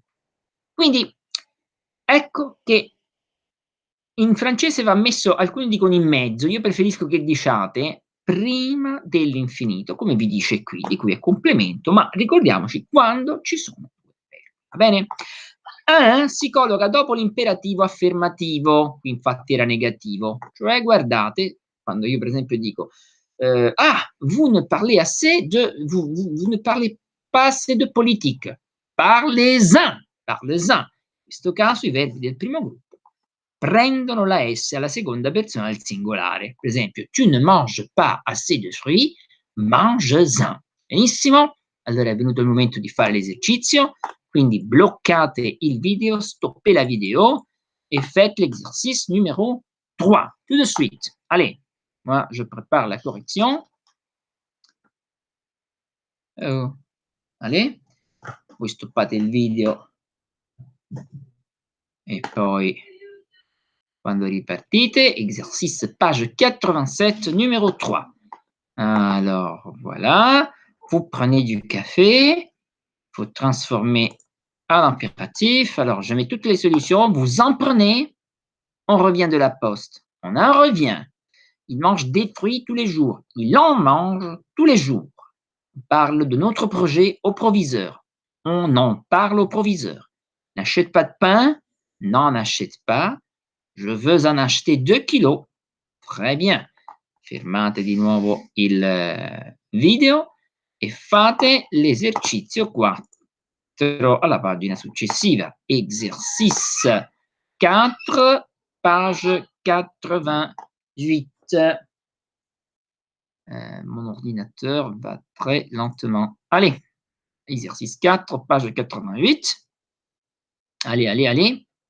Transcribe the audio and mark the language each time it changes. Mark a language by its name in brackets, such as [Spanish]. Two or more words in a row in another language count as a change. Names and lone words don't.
[Italian] Quindi ecco che in francese va messo, alcuni dicono in mezzo, io preferisco che diciate prima dell'infinito, come vi dice qui, di cui è complemento, ma ricordiamoci quando ci sono due verbi, va bene? Un si colloca dopo l'imperativo affermativo, qui infatti era negativo, cioè guardate, quando io per esempio dico ah, [French] vous ne parlez assez de, vous ne parlez pas assez de politique, parlez-en, parlez-en. [Italian] In questo caso i verbi del primo gruppo prendono la S alla seconda persona del singolare. Per esempio, [French] tu ne manges pas assez de fruits, manges-en. [Italian] Benissimo? Allora è venuto il momento di fare l'esercizio, quindi bloccate il video, [French] stoppez la vidéo et faites l'exercice numéro 3. Tout de suite. Allez, moi je prépare la correction. Allez, [Italian] voi stoppate il video e poi quando ripartite, [French] exercice page 87, numéro 3. Alors, voilà, vous prenez du café, vous transformez en impératif. Alors, je mets toutes les solutions, vous en prenez, on revient de la poste, on en revient. Il mange des fruits tous les jours, il en mange tous les jours. On parle de notre projet au proviseur, on en parle au proviseur. N'achète pas de pain, n'en achète pas. Je veux en acheter 2 kilos. Très bien. [Italian] Fermate di nuovo il video e fate l'esercizio 4 alla pagina successiva. [French] Exercice 4, page 88. Mon ordinateur va très lentement. Allez, exercice 4, page 88. Allez, allez, allez.